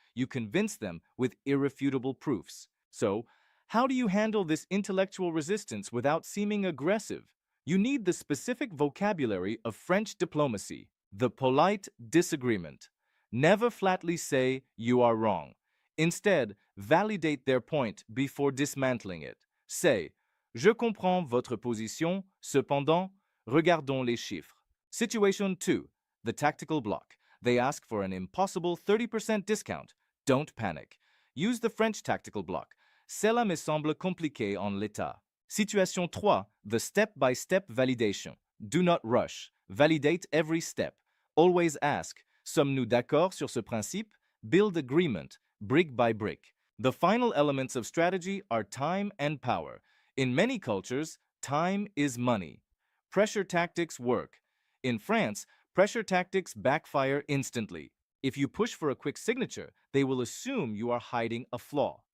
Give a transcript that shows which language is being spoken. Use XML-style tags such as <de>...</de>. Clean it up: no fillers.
<en>You convince them with irrefutable proofs. So, how do you handle this intellectual resistance without seeming aggressive? You need the specific vocabulary of French diplomacy, the polite disagreement. Never flatly say you are wrong. Instead, validate their point before dismantling it.</en> <fr>Say, Je comprends votre position, cependant, regardons les chiffres.</fr> <en>Situation 2. The tactical block. They ask for an impossible 30% discount. Don't panic. Use the French tactical block.</en> <fr>Cela me semble compliqué en l'état.</fr> <en>Situation 3. The step-by-step validation. Do not rush. Validate every step. Always ask,</en> <fr>sommes-nous d'accord sur ce principe?</fr> <en>Build agreement, brick by brick. The final elements of strategy are time and power. In many cultures, time is money. Pressure tactics work. In France, pressure tactics backfire instantly. If you push for a quick signature, they will assume you are hiding a flaw.</en>